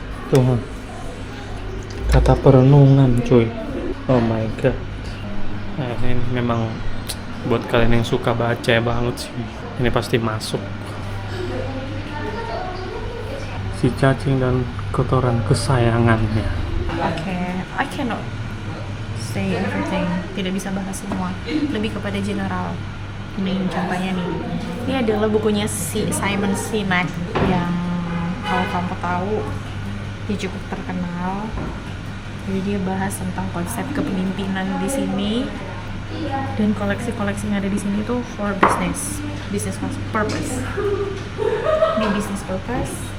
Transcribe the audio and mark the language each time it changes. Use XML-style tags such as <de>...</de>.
<id>Tuh, kata perenungan, cuy.</id> <en>Oh my god.</en> <id>Nah, ini memang buat kalian yang suka baca banget sih. Ini pasti masuk. Si cacing dan kotoran kesayangannya. Oke,</id> <en>I cannot say everything.</en> <id>Tidak bisa bahas semua. Lebih kepada general. Ini contohnya nih. Ini adalah bukunya si Simon Sinek yang kalau kamu tahu dia cukup terkenal. Jadi dia bahas tentang konsep kepemimpinan di sini dan koleksi-koleksi yang ada di sini tuh</id> <en>for business purpose.</en> <id>Ini business purpose.</id>